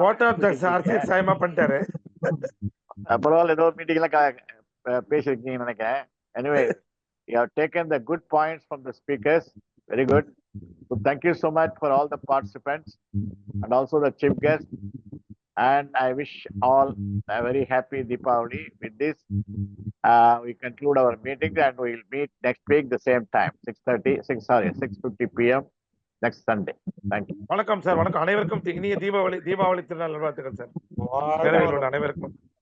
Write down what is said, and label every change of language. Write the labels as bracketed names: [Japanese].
[Tamil] Vote of thanks அரசியல் சாயமா பண்ணிட்டாரு. பரவாயில்ல, ஏதோ மீட்டிங்ல பேசிருக்கீங்கன்னு நினைக்கிறேன். [English] Anyway, you have taken the good points from the speakers. Very good. So thank you so much for all the participants and also the chief guest. And I wish all a very happy Deepavali. With this, we conclude our meeting and we will meet next week the same time, 6:50 p.m. next Sunday. Thank you. [Tamil] வணக்கம் sir. வணக்கம். அனைவருக்கும் இனிய தீபாவளி திருநாள் நல்வாழ்த்துக்கள் sir. அனைவருக்கும்.